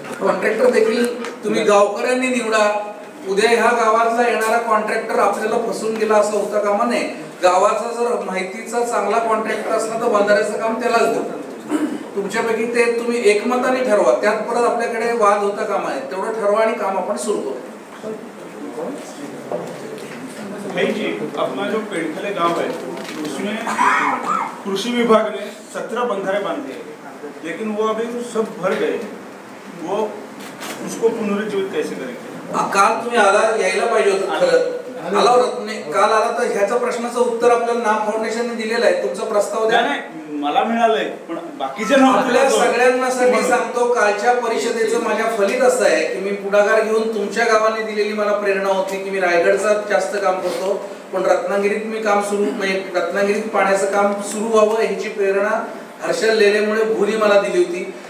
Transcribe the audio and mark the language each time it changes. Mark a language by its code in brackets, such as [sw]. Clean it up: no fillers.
[mr] Contractor देखील तुम्ही गावकऱ्यांनी निवडा. उद्या ह्या गावातला येणारा कॉन्ट्रॅक्टर आपल्याला फसून गेला असं होता कामा नये. गावाचा जर माहितीचा चांगला कॉन्ट्रॅक्टर असला तर बंधाऱ्याचं काम त्यालाच देऊ. तुमच्यापैकी ते तुम्ही एकमताने ठरवा, त्यात परत आपल्याकडे वाद होता कामा नये. तेवढं ठरवा आणि काम आपण सुरू करू. [hi] जी अपना जो पेड़खले गांव है उसमें कृषि विभाग ने 17 बंधारे बांधे, लेकिन वो अभी सब भर गए. वो उसको पुनरुज्जीवित कैसे करेंगे? [mr] काल तुम्ही यायला पाहिजे होतं. खरं आला होता काल आला तर ह्याच्या प्रश्नाचं उत्तर आपल्याला नाम फाउंडेशनने दिलेलं आहे. तुमचा प्रस्ताव द्या. मला मिळालंय, पण बाकीचे आपल्या सगळ्यांना साठी सांगतो, कालच्या परिषदेचं माझ्या फलित असं आहे की मी पुढाकार घेऊन तुमच्या गावाने दिलेली मला प्रेरणा होती की मी रायगडचा जास्त काम करतो, पण रत्नागिरीत मी काम सुरू रत्नागिरीत पाण्याचं काम सुरू व्हावं ह्याची प्रेरणा हर्षल लेलेमुळे भूनी मला दिली होती.